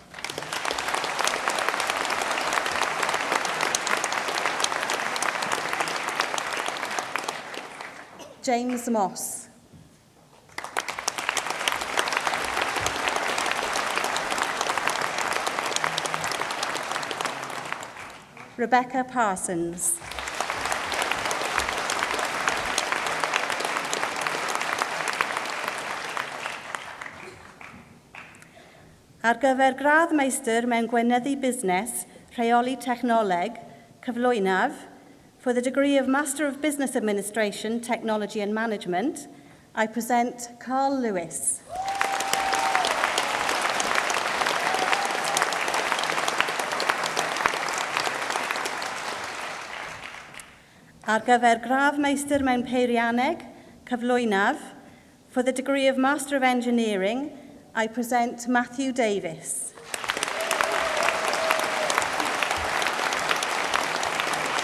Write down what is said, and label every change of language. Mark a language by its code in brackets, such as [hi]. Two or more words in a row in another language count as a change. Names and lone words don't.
[cy] James Moss. Rebecca Parsons. Ar gyfer gradd meistr mewn gweinyddu busnes, rheoli technoleg, cyflwynaf, [en] for the degree of Master of Business Administration, Technology and Management, I present Carl Lewis. [cy] Ar gyfer gradd meistr mewn peirianneg, cyflwynaf, [en] for the degree of Master of Engineering, I present Matthew Davis.